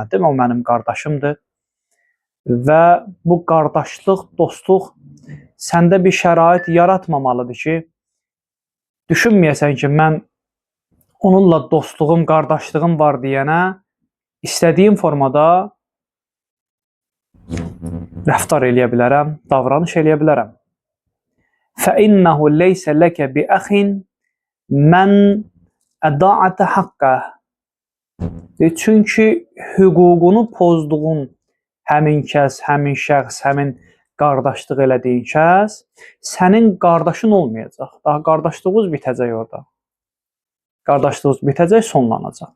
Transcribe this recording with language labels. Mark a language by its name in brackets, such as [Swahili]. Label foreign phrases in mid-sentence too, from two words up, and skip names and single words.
[Azerbaijani] Demə, o mənim qardaşımdır və bu qardaşlıq, dostluq səndə bir şərait yaratmamalıdır ki, düşünməyəsən ki, mən onunla dostluğum, qardaşlığım var deyənə istədiyim formada rəftar eləyə bilərəm, davranış eləyə bilərəm. [Arabic] فَإِنَّهُ لَيْسَ لَكَ بِأَخٍ مَنْ أَدَاعَتَ حَقَّهِ. [Azerbaijani] Çünki hüququnu pozduğun həmin kəs, həmin şəxs, həmin qardaşlıq elədiyin kəs sənin qardaşın olmayacaq. Daha qardaşlığınız bitəcək orada. Qardaşlığınız bitəcək, sonlanacaq.